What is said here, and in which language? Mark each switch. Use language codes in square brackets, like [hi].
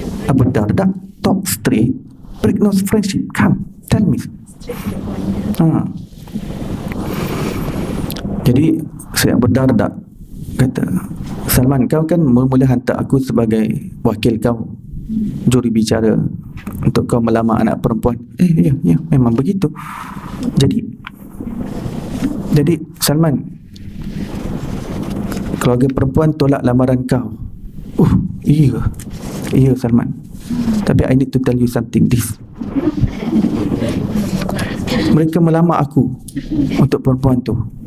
[en] Abu Darda, talk straight break no friendship. Come, tell me. [ms] Jadi saya Abu Darda kata, Salman, kau kan mula-mula hantar aku sebagai wakil kau, juri bicara untuk kau melamar anak perempuan. Ya, memang begitu. Jadi Salman, keluarga perempuan tolak lamaran kau. Iya Salman. Tapi [en] I need to tell you something, this. [ms] Mereka melamar aku untuk perempuan tu.